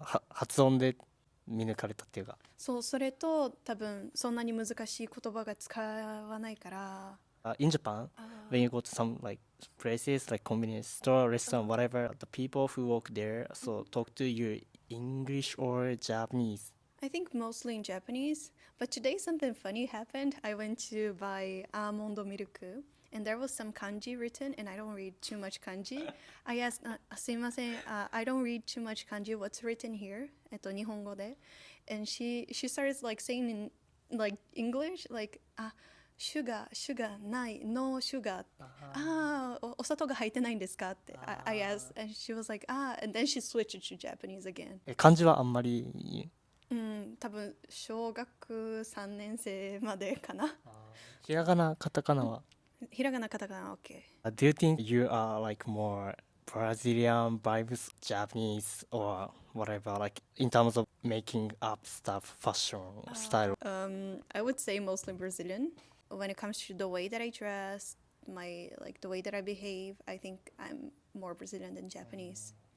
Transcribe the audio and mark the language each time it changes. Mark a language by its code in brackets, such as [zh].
[ja] 発音で見抜かれたっていうかそうそれと多分そんなに難しい言葉が使わないから。 [en] In Japan, when you go to some like places like convenience store, restaurant, whatever, the people who work there so talk to you English or Japanese? I think mostly in Japanese. But today something funny happened. I went to buy almond milk and there was some kanji written and I don't read too much kanji. I asked, [ja] すいません, [en] I don't read too much kanji. What's written here? [ja] 日本語で. [en] And she starts like saying in like English, like, sugar, [ja] ない, [en] no sugar. [ja] お砂糖が入ってないんですかって [en] I asked. And she was like, and then she switched to Japanese again. [ja] 漢字はあんまり多分小学3年生までかな。ひらがな、カタカナはひらがな、カタカナ OK。 [en] Do you think you are like more Brazilian vibes, Japanese or whatever, like in terms of making up stuff, fashion, style? I would say mostly Brazilian. When it comes to the way that I dress, the way that I behave, I think I'm more Brazilian than Japanese.